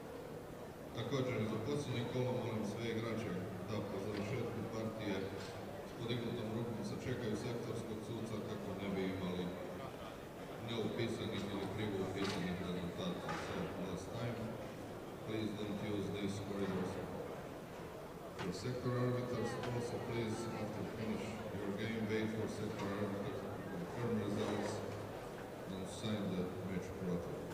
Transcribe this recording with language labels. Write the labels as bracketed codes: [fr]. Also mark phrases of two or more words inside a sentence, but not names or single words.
[hr] Također, za posljednje kolo molim sve igrače da po završetku partije s podignutom rukom sačekaju sektorskog suca kako ne bi imali neupisanih ili krivo upisanih rezultata. [en] So, last time, please don't use these corridors for sector arbiters. Also, please, after finish your game, wait for sector arbiters to confirm results and sign the match protocol.